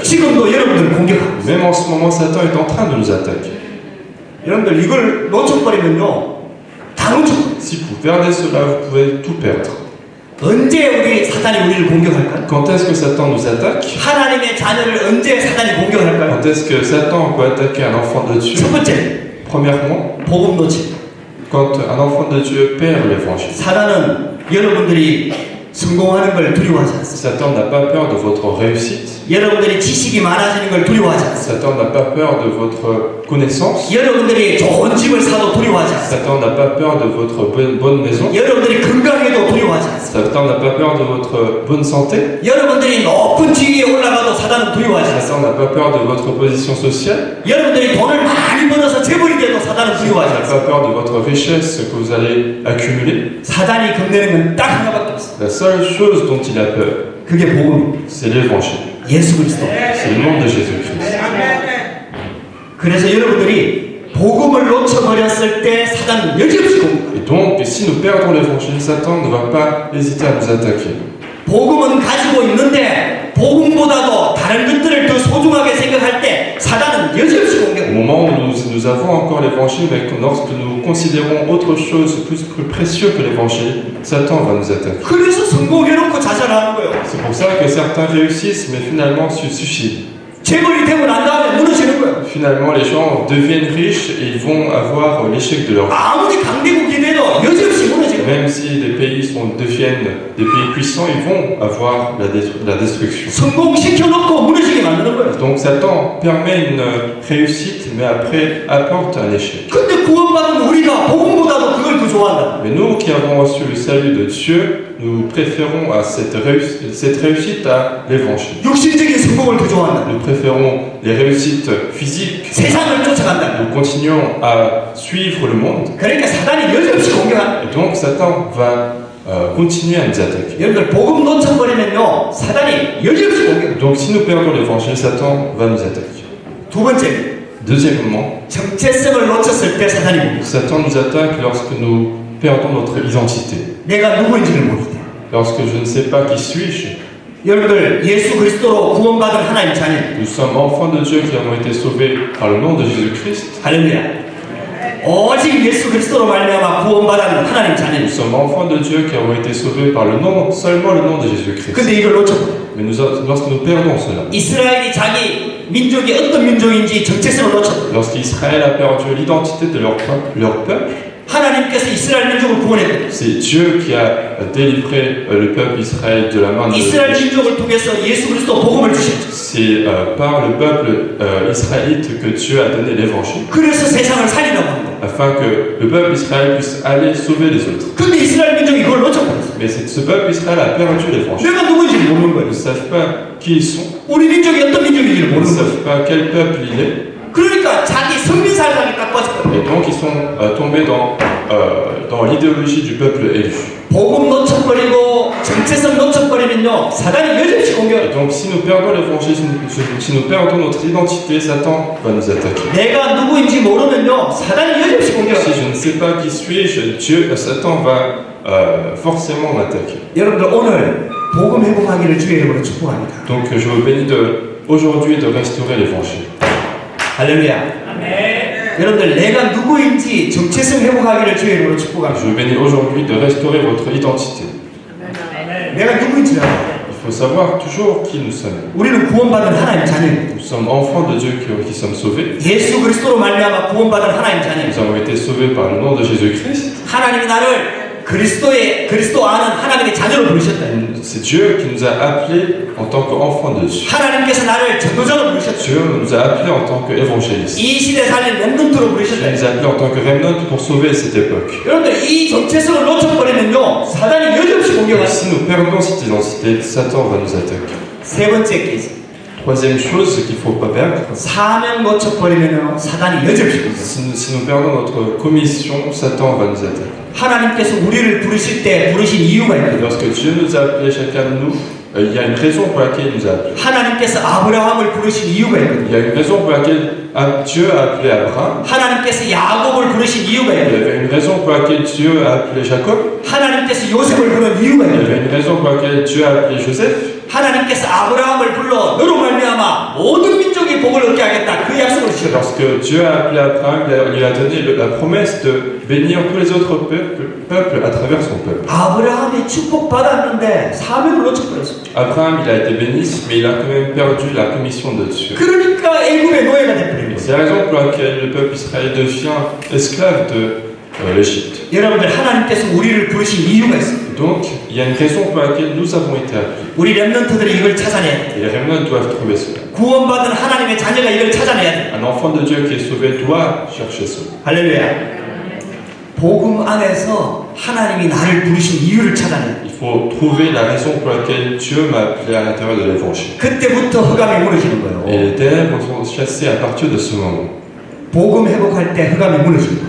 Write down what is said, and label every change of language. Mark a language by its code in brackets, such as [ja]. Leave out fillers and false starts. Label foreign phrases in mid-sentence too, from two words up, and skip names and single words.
[ko] 지금도 여러분들을 공격하고 [fr] Même en ce moment, Satan est en train de nous attaquer. [ko] 여러분들 이걸 놓쳐버리면요 다 놓쳐버려요. [fr] Si vous perdez cela, vous pouvez tout perdre. [ko] 언제 우리 사단이 우리를 공격할까? [fr] Quand est-ce que Satan nous attaque? [ko] 하나님의 자녀를 언제 사단이 공격할까요? [fr] Quand est-ce que Satan peut attaquer un enfant de Dieu? [ko] 첫 번째, [fr] Premièrement, [ko] 복음 놓치. [fr] quand un enfant de Dieu perd l'évangile. [ko] 사단은 여러분들이 성공하는 걸 두려워하지 않습니다. [fr] Satan n'a pas peur de votre réussite. [ko] 여러분들이 지식이 많아지는 걸 두려워하지 않습니다. [fr] Satan n'a pas peur de votre connaissance. [ko] 여러분들이 좋은 집을 사도 두려워하지 않습니다. [fr] Satan n'a pas peur de votre bonne maison. [ko] 여러분들이 건강해도 두려워하지 않습니다. [fr] Satan n'a pas peur de votre bonne santé. [ko] 여러분들이 높은 지위에 올라가도 사단은 두려워하지 않습니다. [fr] Satan n'a pas peur de votre position sociale. [ko] 여러분들이 돈을 많이 벌어서 재벌이 돼도 사단은 두려워하지 [fr] Il n'a [ko] 않습니다. [fr] pas peur de votre richesse que vous allez accumuler. [ko] 사단이 겁내는 건 딱 하나밖에 없습니다. [fr] La seule chose dont il a peur, [ko] 그게 복음, [fr] c'est l'évangile. [ko] 예수 그리스도. [fr] C'est le nom de Jésus-Christ. [ko] 그래서 여러분들이 복음을 놓쳐버렸을 때 사단은 여지없이 공격합니다. [fr] Et donc, si nous perdons l'évangile, Satan ne va pas hésiter à nous attaquer. [ko] 복음은 가지고 있는데 복음보다도 다른 것들을 더 소중하게 생각할 때 사단은 여지없이 [fr] Au [ko] 공격합니다. [fr] moment où nous avons encore l'évangile, mais lorsque nous considérons autre chose plus précieux que l'évangile, Satan va nous attaquer. [ko] 그래서 성공해놓고 자살하는 거예요. [fr] C'est pour ça que certains réussissent, mais finalement se suicident. [ko] 재벌이 되고 난 다음에 무너지는 거예요. [fr] Finalement, les gens deviennent riches et ils vont avoir l'échec de leur vie. [ko] 아무리 강대국이 돼도 여지없이 무너지는 거예요. [fr] Même si les pays deviennent des pays puissants, ils vont avoir la destruction. [ko] 성공시켜놓고 무너지게 만드는 거예요. [fr] Donc Satan permet une réussite, mais après apporte un échec. [ko] 근데 구원받은 우리가 복음보다도 그걸 더 좋아한다. [fr] Mais nous qui avons reçu le salut de Dieu, nous préférons à cette réussite à l'évangile. [ko] 육신적인 성공을 더 좋아한다. [fr] Nous préférons les réussites physiques. [ko] 세상을 쫓아간다. [fr] Nous continuons à suivre le monde. [ko] 그러니까 사단이 여지없이 공격한다. [fr] Et donc Satan va continuer à nous attaquer. [ko] 여러분들 복음 놓쳐버리면요 사단이 여지없이 공격합니다. [fr] Donc si nous perdons l'évangile, Satan va nous attaquer. [ko] 두 번째, [fr] Deuxièmement, [ko] 정체성을 놓쳤을 때 사단이 공격합니다. [fr] Satan nous attaque lorsque nous perdons notre identité. [ko] 내가 누구인지를 모를 때. [fr] Lorsque je ne sais pas qui suis-je. [ko] 여러분들 예수 그리스도로 구원받은 하나님 자녀. [fr] Nous sommes enfants de Dieu qui avons été sauvés par le nom de Jésus-Christ. [ko] 할렐루야. 오직 예수 그리스도로 말미암아 구원받은 하나님 자녀. [fr] Nous sommes enfants de Dieu qui avons été sauvés par le nom, seulement le nom de Jésus-Christ. [ko] 근데 이걸 놓쳤고. [fr] Mais lorsque nous perdons cela, [ko] 이스라엘이 자기 민족이 어떤 민족인지 정체성을 놓쳤고. [fr] lorsqu'Israël a perdu l'identité de leur peuple, [ko] 하나님께서 이스라엘 민족을 구원했고. [fr] c'est Dieu qui a délivré le peuple Israël de la main de [ko] 이스라엘 민족을 통해서 예수 그리스도 복음을 주셨죠. [fr] C'est par le peuple israélite que Dieu a donné l'évangile, [ko] 그래서 세상을 살리려고 합니다. [fr] afin que le peuple Israël puisse aller sauver les autres. [ko] 근데 이스라엘 민족이 그걸 놓쳐버렸어요. [fr] Mais ce peuple Israël a perdu l'évangile. [ko] 내가 누구인지 모르는 [fr] Ils [ko] 거예요. [fr] ne savent pas qui ils sont, [ko] 우리 민족이 어떤 민족인지를 [fr] ils ne [ko] 모르는 거예요. [fr] savent pas quel peuple il est, [ko] 그러니까 자기 성민사상에 딱 빠졌거든요. [fr] et donc ils sont tombés dans l'idéologie du peuple élu. [ko] 복음 놓쳐버리고 정체성 놓쳐버리면요 사단이 여지없이 [fr] Et [ko] 공격해요. [fr] donc si nous perdons l'évangile, si nous perdons notre identité, Satan va nous attaquer. [ko] 내가 누구인지 모르면요 사단이 여지없이 [fr] Si [ko] 공격해요. [fr] je ne sais pas qui suis-je, Satan va forcément m'attaquer. [ko] 여러분들 오늘 복음 회복하기를 주의 이름으로 축복합니다. [fr] Donc je vous bénis aujourd'hui de restaurer l'évangile. [ko] 할렐루야. 여러분들 내가 누구인지 정체성 회복하기를 주의 이름으로 축복합니다. [fr] Je vous bénis aujourd'hui de restaurer votre identité. [ko] 내가 누구인지 알아요. [fr] Il faut savoir toujours qui nous sommes. [ko] 우리는 구원받은 하나님 자녀입니다. [fr] Nous sommes enfants de Dieu qui sommes sauvés. [ko] 예수 그리스도로 말미암아 구원받은 하나님 자녀입니다. [fr] Nous avons été sauvés par le nom de Jésus-Christ. [ko] 하나님이 나를 그리스도 아는 하나님의 자녀로 부르셨다. [fr] C'est Dieu qui nous a appelés en tant qu'enfants de Dieu. [ko] 하나님께서 나를 전도자로 부르셨다. [fr] Dieu nous a appelés en tant qu'évangélistes. [ko] 이 시대 살린 렘넌트로 [fr] Dieu [ko] 부르셨다. [fr] nous a appelés en tant que remnant pour sauver cette époque. [ko] 여러분들 이 정체성을 놓쳐버리면요 사단이 여지없이 [fr] Et [ko] 공격합니다. [fr] si nous perdons cette identité, Satan va nous attaquer. [ko] 세 번째 케이스. [fr] Troisième chose, ce qu'il ne faut pas perdre, [ko] 사명 놓쳐버리면요 사단이 여지없이 공격합니다. [fr] si nous perdons notre commission, Satan va nous attaquer. [ko] 하나님께서 우리를 부르실 때 부르신 이유가 [fr] Et [ko] 있거든요. [fr] lorsque Dieu nous a appelés, chacun de nous, il y a une raison pour laquelle il nous a appelés. [ko] 하나님께서 아브라함을 부르신 이유가 있거든요. [fr] Il y a une raison pour laquelle Dieu a appelé Abraham. [ko] 하나님께서 야곱을 부르신 이유가 [fr] Il y [ko] 있거든요. [fr] avait une raison pour laquelle Dieu a appelé Jacob. [ko] 하나님께서 요셉을 부른 이유가 [fr] Il y [ko] 있거든요. [fr] avait une raison pour laquelle Dieu a appelé Joseph. [ko] 하나님께서 아브라함을 불러 너로 말미암아 모든 민족이 영적인 복을 얻게 하겠다. 그 약속을 [fr] Et [ko] 주셨다. [fr] lorsque Dieu a appelé Abraham, il a donné la promesse de bénir tous les autres peuples à travers son peuple. [ko] 아브라함이 축복받았는데 사명을 놓쳐버렸어. [fr] Abraham, il a été béni, mais il a quand même perdu la commission de Dieu. [ko] 그러니까 애굽의 노예가 돼버린 거예요. [fr] C'est la raison pour laquelle le peuple israélien devient esclave de l'Égypte. [ko] 여러분들 하나님께서 우리를 부르신 이유가 있어요. [fr] Donc, il y a une raison pour laquelle nous avons été appelés. [ko] 우리 렘넌트들이 이걸 찾아내야 돼. [fr] Et les remnants doivent trouver cela. [ko] 구원받은 하나님의 자녀가 이걸 찾아내야 돼. [fr] Un enfant de Dieu qui est sauvé doit chercher cela. [ko] 할렐루야. 복음 안에서 하나님이 나를 부르신 이유를 찾아내야 돼. [fr] Il faut trouver la raison pour laquelle Dieu m'a appelé à l'intérieur de l'évangile. [ko] 그때부터 흑암이 무너지는 거예요. [fr] Et les ténèbres sont chassées à partir de ce moment. [ko] 복음 회복할 때 흑암이 무너지는 거예요.